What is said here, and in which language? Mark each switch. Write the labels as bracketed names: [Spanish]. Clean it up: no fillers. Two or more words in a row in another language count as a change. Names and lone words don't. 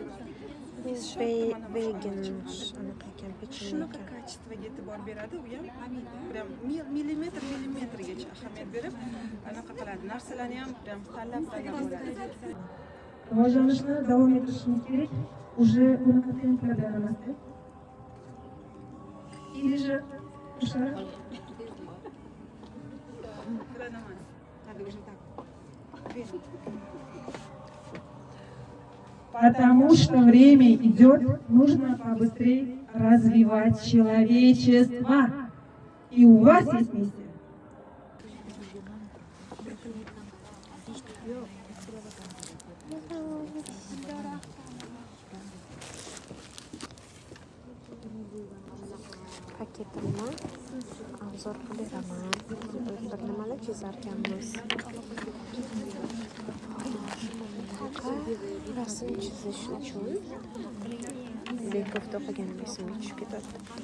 [Uzbek] Vegan anaqa ekan, Shunaqa kачествоga e'tibor beradi, u ham prям millimetrgacha ahamiyat berib, anaqa qiladi. Narsalarni ham prям tanlab oladi. Rivojlanishni davom ettirishimiz kerak. Уже bunaqa trendlardan emasda. [Russian] Или же Потому что время идет, нужно побыстрее развивать человечество. И у вас есть миссия. [Uzbek] Paketimni obzor qiliraman. Bir nimalar chizarkanmiz. Rasm chizish uchun bekovda o'qiganim esimga tushib ketadi.